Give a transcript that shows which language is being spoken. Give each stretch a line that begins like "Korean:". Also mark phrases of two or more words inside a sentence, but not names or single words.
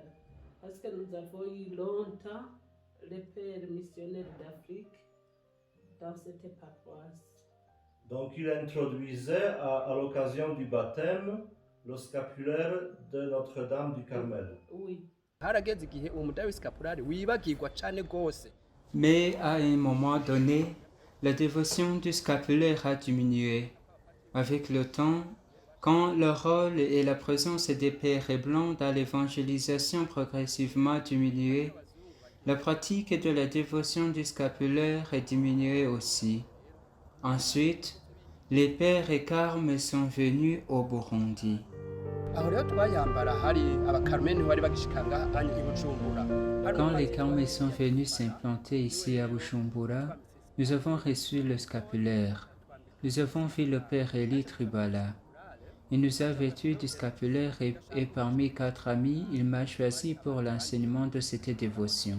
French: Parce que nous avons eu longtemps les pères missionnaires d'Afrique dans cette paroisse. Donc il introduisait à l'occasion du baptême le scapulaire de Notre-Dame du Carmel. Oui.
Rundi: harageze igihe uwo mudayi w'iscapulaire wibagirwa cane gose.
French: Mais à un moment donné, la dévotion du scapulaire a diminué. Avec le temps, quand le rôle et la présence des pères blancs dans l'évangélisation progressivement diminué, la pratique de la dévotion du scapulaire est diminuée aussi. Ensuite, les pères et carmes sont venus au Burundi.
Rundi: Aho rero twayambara hari abakarmeni bari bagishika ngaha i Bujumbura.
French: Quand les carmes sont venus s'implanter ici à Bujumbura, nous avons reçu le scapulaire. Nous avons vu le père Eli Tribala. Il nous a vêtus du scapulaire et parmi 4 amis, il m'a choisi pour l'enseignement de cette dévotion.